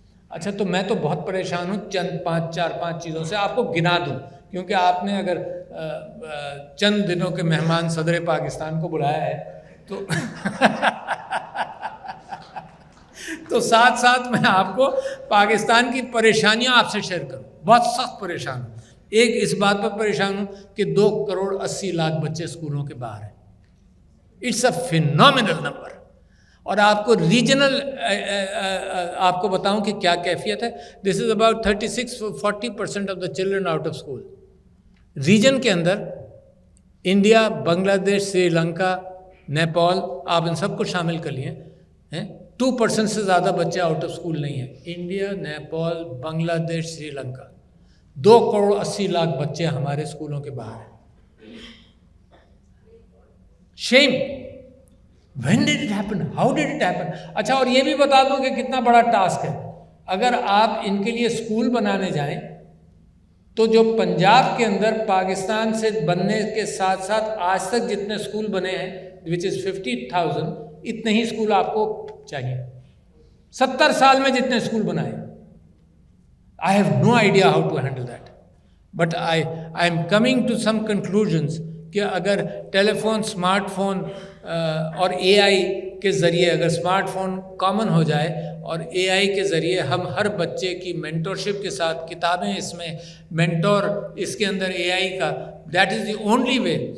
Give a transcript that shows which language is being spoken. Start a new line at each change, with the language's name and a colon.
Urdu: اچھا تو میں تو بہت پریشان ہوں چند 4-5 چیزوں سے, آپ کو گنا دوں کیونکہ آپ نے اگر چند دنوں کے مہمان صدر پاکستان کو بلایا ہے تو ساتھ ساتھ میں آپ کو پاکستان کی پریشانیاں آپ سے شیئر کروں. بہت سخت پریشان ہوں. ایک اس بات پر پریشان ہوں کہ 2.80 کروڑ بچے اسکولوں کے باہر ہیں.
English: It's a phenomenal number.
Urdu: اور آپ کو ریجنل آپ کو بتاؤں کہ کیا کیفیت ہے.
English: This is about 36-40% of the children out of school.
Urdu: Region کے اندر انڈیا, بنگلہ دیش, سری لنکا, نیپال, آپ ان سب کو شامل کر لیے ہیں. 2% سے زیادہ بچے آؤٹ آف اسکول نہیں ہیں. انڈیا, نیپال, بنگلہ دیش, سری لنکا, 2.80 کروڑ بچے ہمارے اسکولوں کے باہر ہیں.
English: Shame. When did it happen? How did it happen?
Urdu: اچھا, اور یہ بھی بتا دوں کہ کتنا بڑا ٹاسک ہے. اگر آپ ان کے لیے اسکول بنانے جائیں تو جو پنجاب کے اندر پاکستان سے بننے کے ساتھ ساتھ آج تک جتنے اسکول بنے ہیں
English: which is 50,000,
Urdu: اتنے ہی اسکول آپ کو چاہیے. 70 سال میں جتنے اسکول بنائے.
English: I have no idea how to handle that. But I am coming to some conclusions
Urdu: کہ اگر ٹیلی فون, اسمارٹ فون اور اے آئی کے ذریعے اگر اسمارٹ فون کامن ہو جائے اور اے آئی کے ذریعے ہم ہر بچے کی مینٹورشپ کے ساتھ کتابیں اس میں مینٹور اس کے اندر اے آئی کا,
English: That is the only way.